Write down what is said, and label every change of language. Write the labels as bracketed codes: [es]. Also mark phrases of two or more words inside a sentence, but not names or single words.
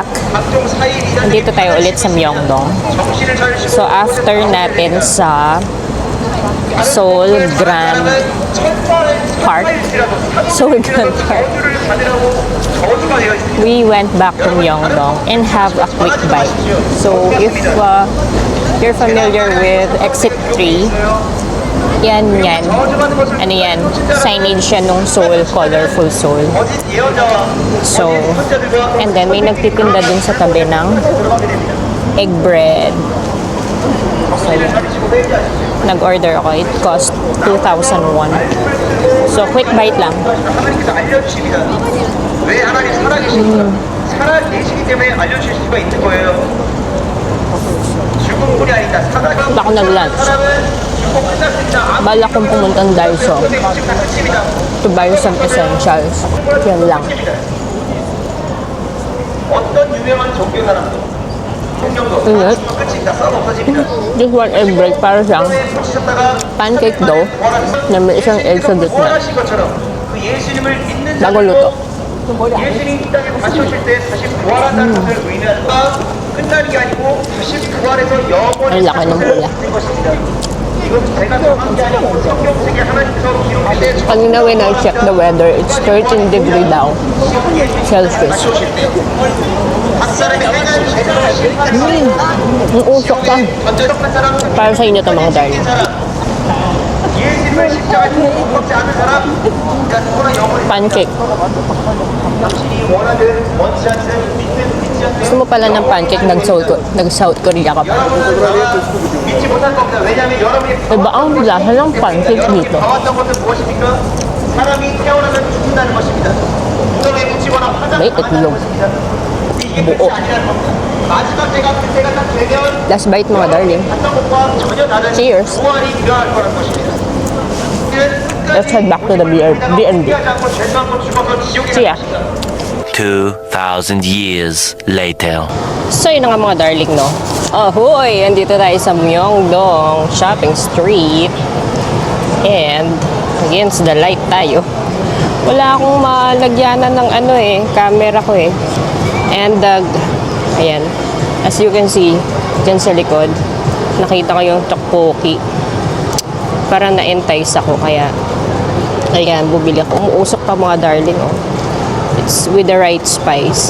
[tl] Nandito tayo ulit sa Myeongdong. [en] So after [tl] natin sa [en] Seoul Grand Park, we went back to Myeongdong and have a quick bite. So if you're familiar with Exit 3, [tl] yan. Ano yan? Signage yan nung Seoul, Colorful Seoul. So, and then may nagtitinda dun sa tabi ng [en] egg bread. [tl] So, yun. Nag-order ako. [en] It cost 2,001. So, quick bite lang. [ko] 하나님께서 알려주십니다. 왜 하나님 살아계십니까? 살아계시기 때문에 알려주실 수가 있는 거예요. 죽은 꿀이 아니다. 살아계신 [tl] Baka nag-lunch. [ko] 사람은 죽고 끝났습니다. [tl] Balak kong pumunta ng Daiso [ko] 아무것도 지금 다 끝입니다. [en] to buy some essentials. [tl] Yan lang. [ko] 어떤 유명한 종교 사람도 성경도 [tl] Init. [ko] 끝입니다. 썩 없어집니다. [en] Just one egg bread [tl] para siyang [ko] 처음에 묻히셨다가 [en] pancake dough [tl] na may isang egg sa gitna. [ko] 원하신 것처럼 그 예수님을 믿는 [tl] Bago luto. [ko] 예수님 이 땅에 다시 오실 때 다시 부활한다는 것을 의미하는 거 끝나는 게 아니고 다시 부활해서 [tl] Ang [ko] 영원히 [tl] laki ng pula. [ko] 된 것입니다. 이건 제가 정한 게 아니고 성경책에 하나님께서 기록하신 [en] Kanina when I checked the weather, it's 13 degree daw. Celsius. [ko] 오실 때 각 사람이 행한 제사를 실패하는 [tl] Ang usok pa. [ko] 전적한 사람 [tl] Para sa inyo to mga darling. [ko] 예수님을 십자가에 못 박지 않은 사람 그러니까 누구나 영원히 [tl] Pancake. [ko] 당신이 원하든 원치 않든 믿든 믿지 않든 [tl] Gusto mo pala ng pancake, nag-South Korea ka pa. [ko] 여러분은 믿지 못할 겁니다. 왜냐하면 여러분이 [tl] Iba ang lasa ng pancake dito. [ko] 봐왔던 것은 무엇입니까? 사람이 태어나면 죽는다는 것입니다. 무덤에 묻히거나 [tl] May [ko] 화장을 [tl] itlog. [ko] 것입니다. 이게 끝이 아니라는 겁니다. 마지막 때가 그때가 딱 되면 [en] Last bite [tl] mga darling. [ko] 갔던 것과 전혀 다른 [en] Cheers. [ko] 보완이 필요할 거라는 것입니다. [en] Let's head back to the B&B. See ya. 2,000 years later. [tl] So yun na nga mga darling, no? Ahoy! Andito tayo sa Myeongdong Shopping Street. [en] And against the light tayo. [tl] Wala akong malagyanan ng camera ko eh. And ayan, [en] as you can see, [tl] dyan sa likod, nakita ko yung tteokbokki. Parang na-entice ako, kaya ayan, bubili ako. Umuusok pa mga darling, oh. [en] It's with the right spice.